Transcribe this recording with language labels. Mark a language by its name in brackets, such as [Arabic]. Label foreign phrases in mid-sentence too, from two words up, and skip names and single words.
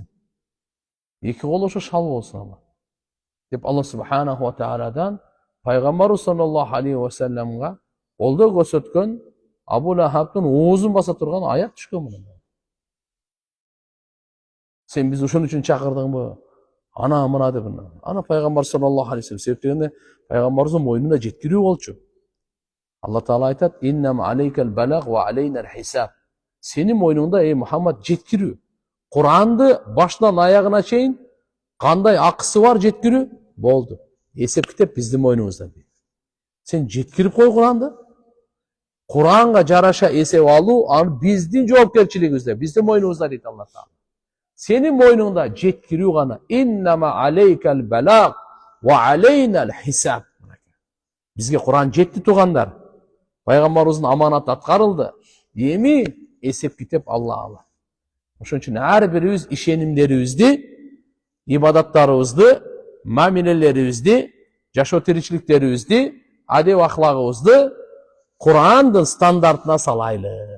[Kyrgyz] Эки колу ошо шал болсун ала. Деп Аллах [Arabic] سبحانه وتعالى [Kyrgyz] Пайгамбар [Arabic] صلى الله عليه وسلم [Kyrgyz] колдоо көрсөткөн Абу Лахабтын оозун баса турган аят түшкөн мына. Сен биз ошон үчүн чакырдыңбы? Ана мына деп ана Пайгамбар [Arabic] صلى الله عليه وسلم [Kyrgyz] себептегенде Пайгамбарыбыздын мойнунда жеткирүү болчу. Алла Таала айтат: [Arabic] "إنما عليك البلاغ وعلينا الحساب." [Kyrgyz] Сенин мойнуңда ey Мухаммад жеткирүү. Куранды башынан аягына чейин кандай акысы бар жеткирүү болду. Эсеп китеп биздин мойнубузда. Сен жеткирип кой Куранды. Куранга жараша эсеп алуу аны биздин жоопкерчилигибизде, биздин мойнубузда дейт Алла Таала. Senin moynunda жеткирүү гана. [Arabic] إنما عليك البلاغ وعلينا الحساب. [Kyrgyz] Бизге Куран жетти тугандар. Пайгамбарыбыздын аманаты аткарылды. Эми эсеп китеп Алла. Ошон үчүн ар бирибиз ишенимдерибизди, ибадаттарыбызды, мамилелерибизди, жашоо тиричиликтерибизди, адеп ахлагыбызды Курандын стандартына салайлы.